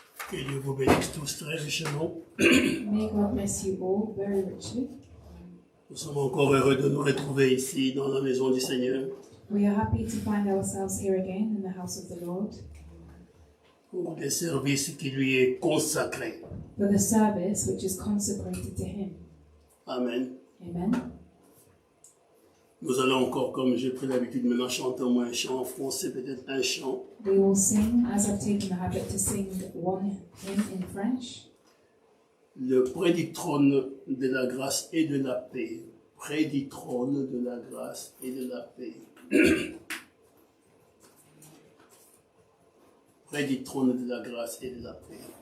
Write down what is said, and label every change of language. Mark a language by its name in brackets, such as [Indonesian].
[French] Que Dieu vous bénisse tous très richement. [English] May God bless you all very richly. [French] Nous sommes encore heureux de nous retrouver ici dans la maison du Seigneur [English] We are happy to find ourselves here again in the house of the Lord [French] pour des services qui lui est consacré. [English] for the service which is consecrated to Him. [French] Amen. [English] Amen. [French] Nous allons encore, comme j'ai pris l'habitude maintenant, chanter au moins un chant en français, peut-être un chant. [English] We will sing, as I've taken the habit to sing one hymn in French. [French] Le près du trône de la grâce et de la paix. Près du trône de la grâce et de la paix. Près du trône de la grâce et de la paix.